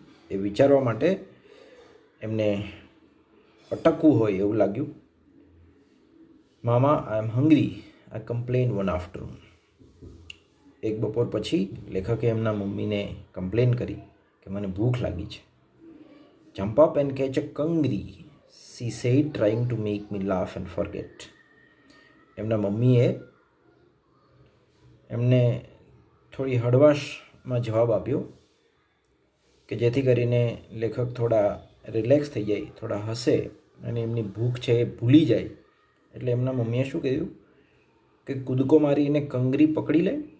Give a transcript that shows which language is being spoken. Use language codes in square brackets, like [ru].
[gu] એ વિચારવા માટે એમને અટકવું હોય એવું લાગ્યું. [en] Mama, I am hungry, I complain one afternoon. [gu] એક બપોર પછી લેખકે એમના મમ્મીને કમ્પ્લેન કરી કે મને ભૂખ લાગી છે. [en] Jump up and catch a kangaroo, she said, trying to make me laugh and forget. [gu] એમના મમ્મીએ એમને થોડી હળવાશમાં જવાબ આપ્યો કે જેથી કરીને લેખક થોડા રિલેક્સ થઈ જાય, થોડા હસે અને એમની ભૂખ છે એ ભૂલી જાય. એટલે એમના મમ્મીએ શું કહ્યું કે કૂદકો મારીને કંગરી પકડી લે.